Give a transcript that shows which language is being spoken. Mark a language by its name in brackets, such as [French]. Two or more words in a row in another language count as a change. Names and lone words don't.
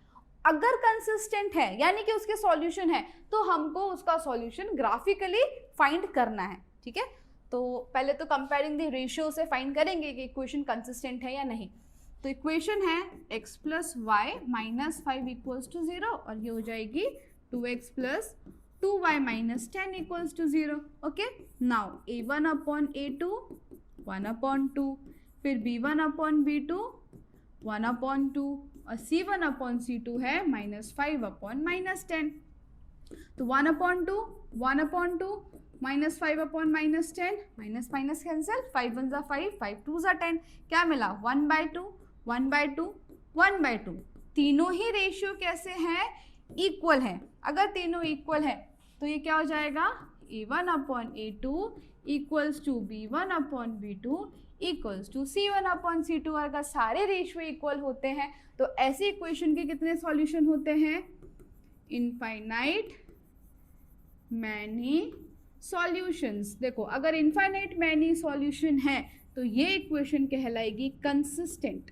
[Hindi] अगर कंसिस्टेंट है यानी कि उसके सॉल्यूशन है तो हमको उसका [English] solution graphically find [Hindi] करना है. ठीक है, तो पहले तो [English] comparing the ratio [Hindi] से फाइंड करेंगे कि [English] equation consistent [Hindi] है या नहीं. तो इक्वेशन है [English] x plus y minus 5 equals to 0 [Hindi] और ये हो जाएगी [English] 2x plus 2y minus 10 equals to 0. ok, now a1 upon a2 1 upon 2, फिर b1 upon b2 1 upon 2 और C1 upon C2 है -5 upon -10. तो 1 upon 2 1 upon 2 -5 upon -10, minus minus cancel, 5 1s are 5, 5 2s are 10. [Hindi] क्या मिला 1/2 1/2 1/2. तीनों ही रेशियो कैसे हैं, इक्वल हैं. अगर तीनों इक्वल है तो ये क्या हो जाएगा [English] A1 upon A2 equals to B1 upon B2 equals to C1 upon C2. [Hindi] अगर सारे [English] ratio equal [Hindi] होते हैं तो ऐसी इक्वेशन के कितने सॉल्यूशन होते हैं, [English] infinite many solutions. [Hindi] देखो अगर [English] infinite many solution [Hindi] है तो ये इक्वेशन कहलाएगी कंसिस्टेंट.